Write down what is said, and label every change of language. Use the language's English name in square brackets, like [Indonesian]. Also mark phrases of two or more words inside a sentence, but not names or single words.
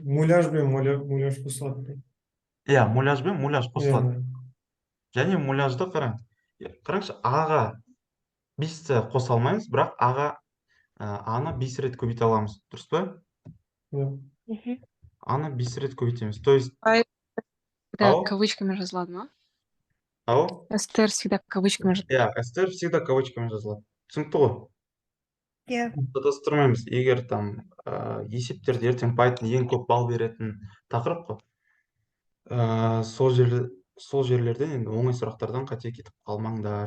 [Kazakh] Муляж бен муляж қосылады. Иә, муляж бен муляж қосылады. Және муляжды қараң. Қараңызшы, аға 5-ті қоса алмаймыз, бірақ аға аны 5 рет көбейте аламыз. Дұрыс па? Аны 5 рет көбейтеміз. [Russian] То есть Всегда кавычками [Kazakh] жазылады ма? Ау? str [Russian] всегда кавычками [Kazakh] жазылады. Иә, str [Russian] всегда кавычками [Kazakh] жазылады. Түсінікті ғой? Иә. Шатастырмаймыз. Егер там есептерде ертең Python ең көп балл беретін тақырып қой. Сол жерлерден енді оңай сұрақтардан қате кетіп қалмаңдар.